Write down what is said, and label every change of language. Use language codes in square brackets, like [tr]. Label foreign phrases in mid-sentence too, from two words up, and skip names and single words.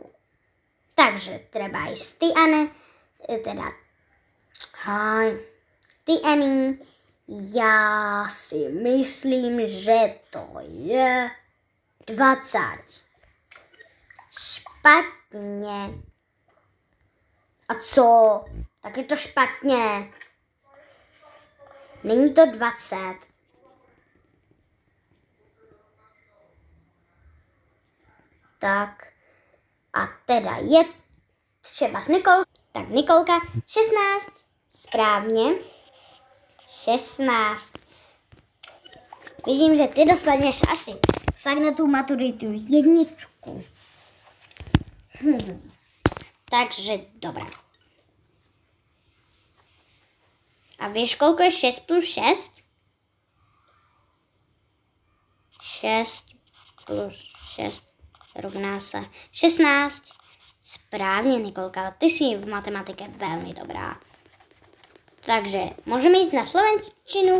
[sk] Takže treba aj Stiane, ty, Annie, ja si myslím, že to je 20. Špatne. [cs] A co? Tak je to špatně. Není to 20. Tak. A teda je třeba s Nikolkou. Tak Nikolka, 16. Správně. 16. Vidím, že ty dostaneš asi fakt na tu maturitu 1. [sk] Takže dobré. [cs] A víš, koľko je 6 plus 6? [sk] 6 plus 6 rovná sa 16. Správne, Nikolka, ty si v matematike veľmi dobrá. Takže môžeme ísť na slovenčinu?